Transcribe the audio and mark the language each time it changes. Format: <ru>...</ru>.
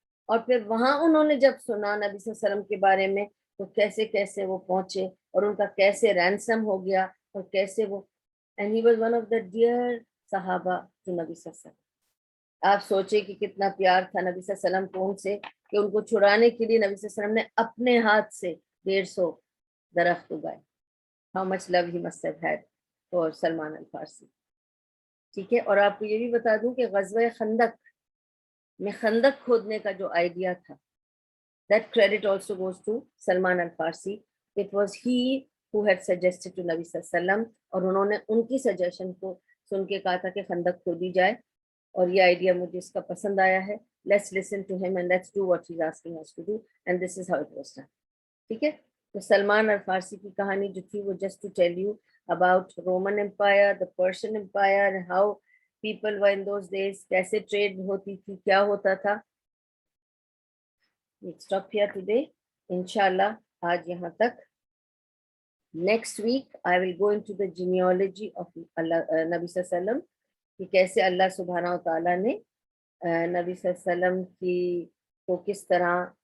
<ur>اور پھر وہاں انہوں نے جب سنا نبی صلی اللہ علیہ وسلم کے بارے میں تو کیسے کیسے وہ پہنچے, اور ان کا کیسے رینسم ہو گیا, اور کیسے وہ,</ur> <en>and he was one of the dear</en> <ur>صحابہ to نبی صلی اللہ علیہ وسلم. آپ سوچے کہ کتنا پیار تھا نبی صلی اللہ علیہ وسلم کو ان سے کہ ان کو چھڑانے کے لیے نبی صلی اللہ علیہ وسلم نے اپنے ہاتھ سے 150 درخت اگائے.</ur> <en>How much love he must have had for Salman al Farsi.</en> <ur>ٹھیک ہے. اور آپ کو یہ بھی بتا دوں کہ غزوہ خندق میں خندق کھودنے کا جو آئیڈیا تھا,</ur> <en>that credit also goes to</en> <ur>Salman الفارسی.</ur> <en>It was he who had suggested to</en> <ur>نبی صلی اللہ علیہ وسلم, اور انہوں نے ان کی سجیشن کو سن کے کہا تھا کہ خندق کھودی جائے, اور یہ آئیڈیا مجھے اس کا پسند آیا ہے.</ur> <en>Let's listen to him and let's do what he's asking us to do, and this is how it was done.</en> <ur>ٹھیک ہے. تو سلمان الفارسی کی کہانی جو تھی وہ</ur> <en>just to tell you about Roman Empire, the Persian Empire, and how people were in those days,</en> <ur>کیسے trade ہوتی تھی, کیا ہوتا تھا.</ur> <en>Let's stop here today.</en> <ur>Inshallah, آج یہاں تک.</ur> <en>Next week, I will go into the genealogy of</en> <ur>نبی صلی اللہ علیہ وسلم, کہ کیسے اللہ سبحانہ و تعالیٰ نے نبی صلی اللہ علیہ وسلم کی کو کس طرح</ur>